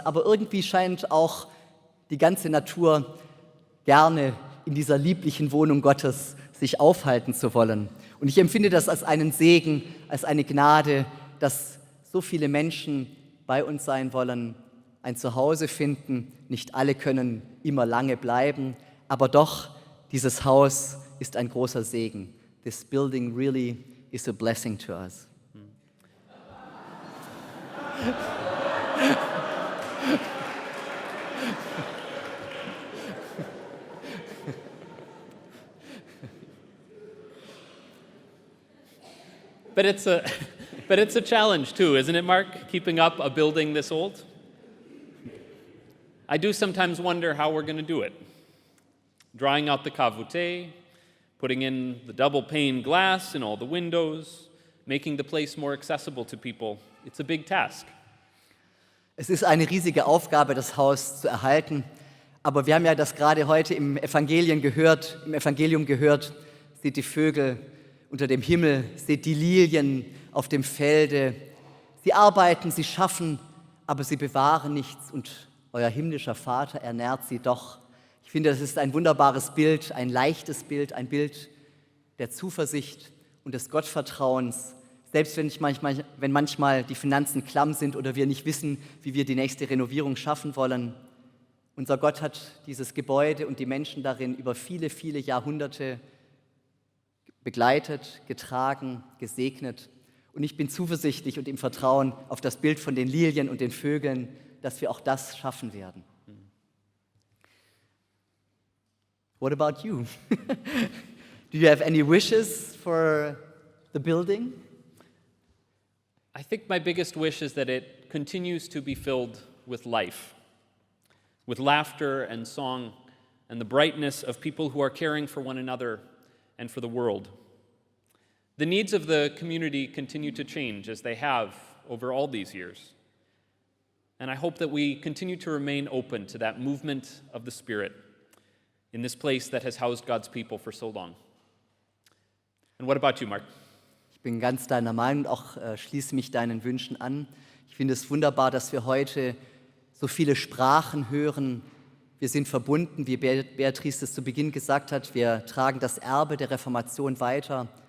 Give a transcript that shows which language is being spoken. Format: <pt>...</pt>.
<de>Aber irgendwie scheint auch die ganze Natur gerne in dieser lieblichen Wohnung Gottes sich aufhalten zu wollen. Und ich empfinde das als einen Segen, als eine Gnade, dass so viele Menschen bei uns sein wollen, ein Zuhause finden. Nicht alle können immer lange bleiben, aber doch, dieses Haus ist ein großer Segen.</de> <en>This building really is a blessing to us. But it's a challenge too, isn't it, Mark? Keeping up a building this old? I do sometimes wonder how we're going to do it. Drawing out the Gare Voûtée, putting in the double pane glass in all the windows, making the place more accessible to people. It's a big task.</en> <de>Es ist eine riesige Aufgabe, das Haus zu erhalten. Aber wir haben ja das gerade heute im Evangelium gehört, seht die Vögel unter dem Himmel, seht die Lilien auf dem Felde, Sie arbeiten, sie schaffen, aber sie bewahren nichts und euer himmlischer Vater ernährt sie doch. Ich finde, das ist ein wunderbares Bild, ein leichtes Bild, ein Bild der Zuversicht und des Gottvertrauens. Selbst wenn manchmal die Finanzen klamm sind oder wir nicht wissen, wie wir die nächste Renovierung schaffen wollen. Unser Gott hat dieses Gebäude und die Menschen darin über viele, viele Jahrhunderte begleitet, getragen, gesegnet. Und ich bin zuversichtlich und im Vertrauen auf das Bild von den Lilien und den Vögeln, dass wir auch das schaffen werden.</de> <en>What about you? Do you have any wishes for the building? I think my biggest wish is that it continues to be filled with life, with laughter and song and the brightness of people who are caring for one another and for the world. The needs of the community continue to change as they have over all these years. And I hope that we continue to remain open to that movement of the Spirit in this place that has housed God's people for so long. And what about you, Mark?</en> <de>Ich bin ganz deiner Meinung, auch schließe mich deinen Wünschen an. Ich finde es wunderbar, dass wir heute so viele Sprachen hören. Wir sind verbunden, wie Beatrice es zu Beginn gesagt hat. Wir tragen das Erbe der Reformation weiter.</de>